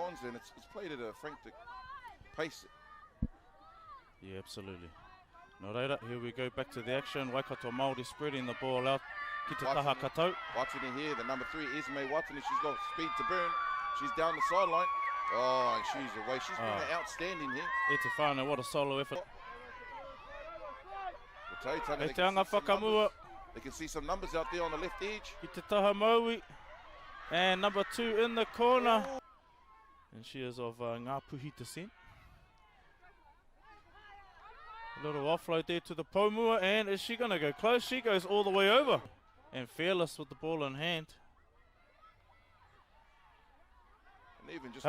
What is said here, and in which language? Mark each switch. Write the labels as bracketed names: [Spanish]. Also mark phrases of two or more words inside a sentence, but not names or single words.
[English] and it's played at a frantic pace. Yeah, absolutely. [Māori] No reira, [English] here we go back to the action. Waikato Māori spreading the ball out. [Māori] Ki te taha katou. [English] Watson here, the number 3, Esme Watson, and she's got speed to burn. She's down the sideline. Oh, and she's away. She's been outstanding here. [Māori] E te whānau, [English] what a solo effort. They [Māori] E te anga whakamua. [English] They can see some numbers out there on the left edge. [Māori] Ki te taha Maui. [English] And number 2 in the corner. And she is of Ngā Puhi descent. A little offload there to the Pomua, and is she going to go close? She goes all the way over. And Fearless with the ball in hand. And even just